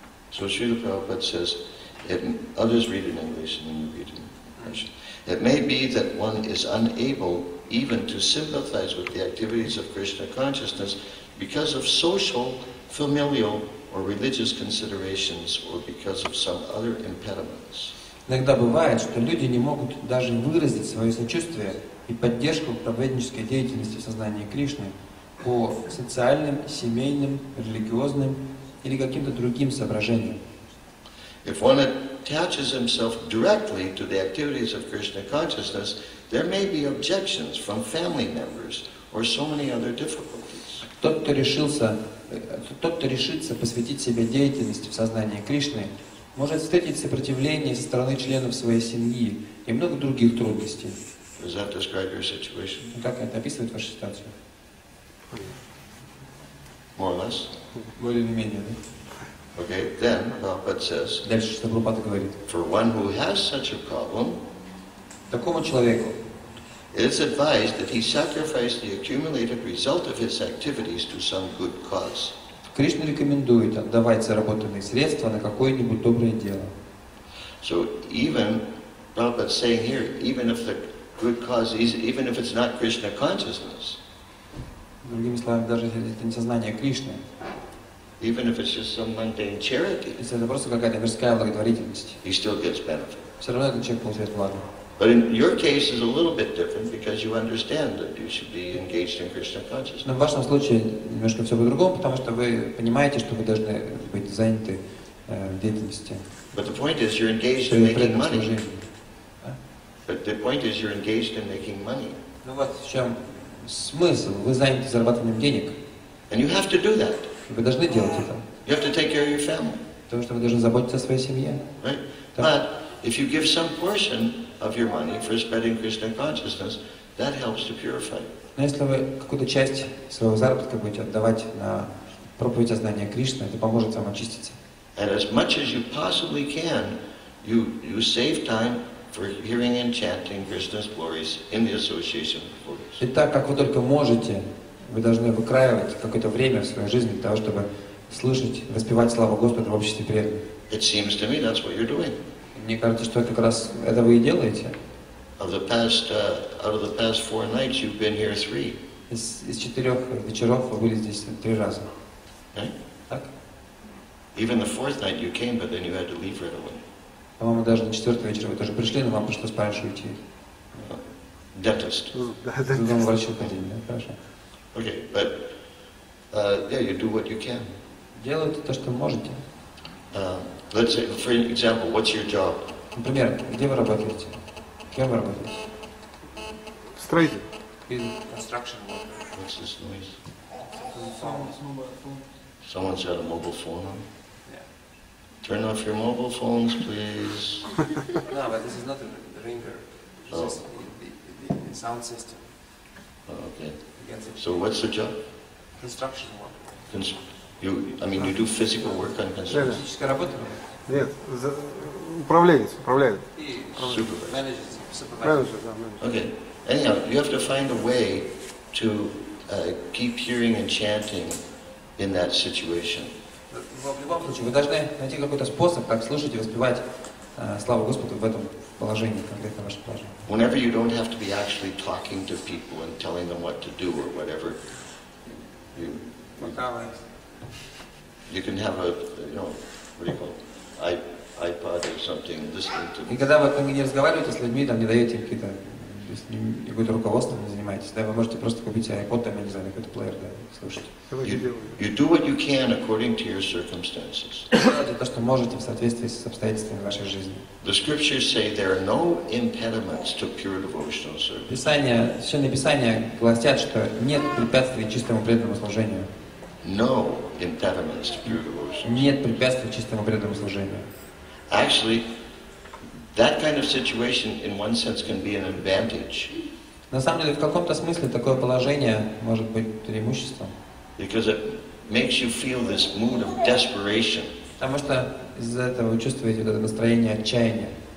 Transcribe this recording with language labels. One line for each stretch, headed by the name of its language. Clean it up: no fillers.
English: So Srila Prabhupada says, others read in English and then you read in Russian. It may be that one is unable even to sympathize with the activities of Krishna consciousness because of social, familial, or religious considerations, or because of some other impediments.
Russian: Иногда бывает, что люди не могут даже выразить свое сочувствие и поддержку проповеднической деятельности в сознании Кришны по социальным, семейным, религиозным или каким-то другим соображениям.
English: If one attaches himself directly to the activities of Krishna consciousness, there may be objections from family members or so many other difficulties.
Russian: Тот, кто решится посвятить себя деятельности в сознании Кришны, может встретить сопротивление со стороны членов своей семьи и много других трудностей.
English: Does that describe your situation?
Russian: Как это описывает вашу ситуацию?
English: More or less?
Russian: Более или менее, да?
English: Okay, then Prabhupada says,
Russian: Дальше что Прабхупада говорит.
English: for one who has such a problem,
Russian: Такому человеку
English: it is advised that he sacrifice the accumulated result of his activities to some good cause.
Russian: Кришна рекомендует отдавать заработанные средства на какое-нибудь доброе дело.
English: So even, Prabhupada's saying here, even if the good cause is, even if it's not Krishna consciousness,
Russian: Другими словами, даже если это не сознание Кришны,
English: even if it's just some mundane charity,
Russian: если это просто какая-то мирская благотворительность,
English: he still gets benefit.
Russian: все равно этот человек получает благо.
English: But in your case is a little bit different because you understand that you should be engaged in Krishna consciousness.
Russian: Но в вашем случае немножко все по-другому, потому что вы понимаете, что вы должны быть заняты в деятельности.
English: But the point is you're engaged in making money. But the point is you're engaged in making money.
Russian: Ну вот в чем смысл. Вы заняты зарабатыванием денег.
English: And you have to do that.
Russian: Вы должны делать это.
English: You have to take care of your family.
Russian: Потому что вы должны заботиться о своей семье.
English: Right? But if you give some portion of your money for spreading Krishna consciousness, that helps to purify you.
Russian: Но если вы какую-то часть своего заработка будете отдавать на проповедь о знании Кришны, это поможет вам очиститься.
English: And as much as you possibly can, you save time for hearing and chanting Krishna's glories in the association of devotees.
Russian: И так, как вы только можете, вы должны выкраивать какое-то время в своей жизни для того, чтобы слышать, воспевать славу Господа в обществе преданных.
English: It seems to me that's what you're doing.
Russian: Мне кажется, что как раз это вы и делаете.
English: Out of the past 4 nights, you've been here 3.
Russian: Из 4 вечеров вы были здесь 3 раза.
English: Right?
Russian: Так?
English: Even the 4th night you came, but then you had to leave right away.
Russian: По-моему, даже на 4-й вечер вы тоже пришли, но вам пришлось пораньше уйти.
English: Dentist.
Russian: К другому врачу ходили, да? Хорошо.
English: Okay, but yeah, you do what you can.
Russian: Делайте то, что можете.
English: Let's say, for example, what's your job?
Russian: Например, где вы работаете? Кем вы работаете? Строитель.
English: Construction worker. What's this noise? Someone's got a mobile phone on? Yeah. Turn off your mobile phones, please. No, but this is not a ringer. This is the sound system. Oh, okay. Against it. So what's the job? Construction worker. You do physical work on construction?
Russian: Физическая работа? Нет, управленец, управляет. И
English: Supervisor.
Russian: менеджер. Менеджер, да, менеджер.
English: Okay. Anyhow, you have to find a way to keep hearing and chanting in that situation.
Russian: В любом случае, вы должны найти какой-то способ, как слушать и воспевать славу Господу в этом положении, конкретно ваше положение.
English: Whenever you don't have to be actually talking to people and telling them what to do or whatever, you can have a, what do you call it, iPod or something, listening to.
Russian: И когда вы не разговариваете с людьми, там не даете им какое-то руководство, не занимаетесь, да, вы можете просто купить iPod, там, я не знаю, какой-то плеер, да, слушать.
English: You do what you can according to your circumstances.
Russian: Делайте то, что можете в соответствии с обстоятельствами вашей жизни.
English: The scriptures say there are no impediments to pure devotional service.
Russian: Священное Писание гласят, что нет препятствий чистому преданному служению.
English: No impediments to pure devotion.
Russian: Нет препятствий чистому преданному служению.
English: Actually, that kind of situation, in one sense, can be an advantage.
Russian: На самом деле, в каком-то смысле такое положение может быть преимуществом.
English: Because it makes you feel this mood of desperation.
Russian: Потому что из-за этого вы чувствуете вот это настроение отчаяния.